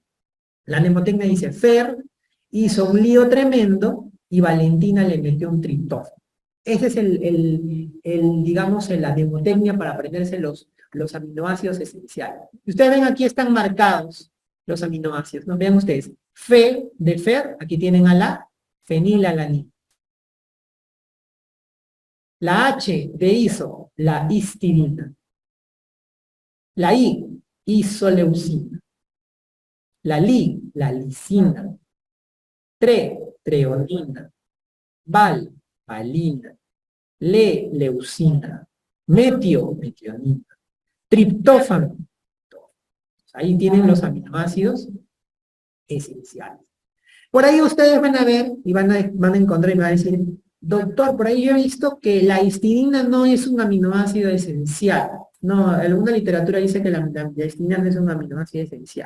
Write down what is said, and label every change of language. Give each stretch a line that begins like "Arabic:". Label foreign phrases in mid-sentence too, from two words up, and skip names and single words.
Spanish: La mnemotecnia dice, Fer hizo un lío tremendo y Valentina le metió un triptófano. Ese es digamos, la mnemotecnia para aprenderse los aminoácidos esenciales. Y ustedes ven aquí están marcados los aminoácidos, ¿no? Vean ustedes, Fe de Fer, aquí tienen a la fenilalanina. La H de iso, la histidina. La I, isoleucina. La li, la lisina. Treonina. Valina. Leucina. Metionina. Triptófano. Ahí tienen los aminoácidos esenciales. Por ahí ustedes van a ver y van a encontrar y me van a decir, doctor, por ahí yo he visto que la histidina no es un aminoácido esencial. No, alguna literatura dice que la histidina no es un aminoácido esencial.